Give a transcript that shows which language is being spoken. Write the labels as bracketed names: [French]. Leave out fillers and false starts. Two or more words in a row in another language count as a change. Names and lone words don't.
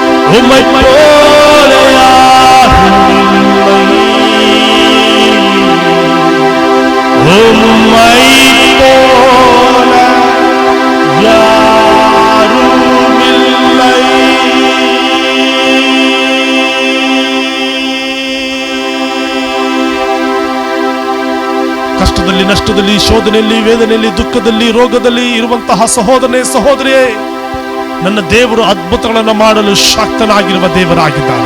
[Tamil] உம்மை போல யாரும் இல்லை. உம்மை போல யாரும் இல்லை. [Kannada] ಕಷ್ಟದಲ್ಲಿ, ನಷ್ಟದಲ್ಲಿ, ಶೋಧನೆಯಲ್ಲಿ, ವೇದನೆಯಲ್ಲಿ, ದುಃಖದಲ್ಲಿ, ರೋಗದಲ್ಲಿ ಇರುವಂತಹ ಸಹೋದರನೇ, ಸಹೋದರಿಯೇ, ನನ್ನ ದೇವರು ಅದ್ಭುತಗಳನ್ನು ಮಾಡಲು ಶಕ್ತನಾಗಿರುವ ದೇವರಾಗಿದ್ದಾನೆ.